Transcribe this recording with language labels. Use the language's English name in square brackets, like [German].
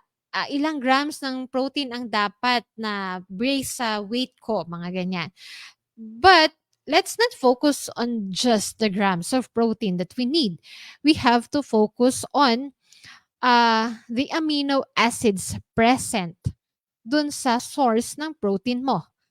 [Filipino] Ilang grams ng protein ang dapat na base sa weight ko, mga ganyan. [English] But let's not focus on just the grams of protein that we need. We have to focus on the amino acids present [Filipino] dun sa source ng protein mo.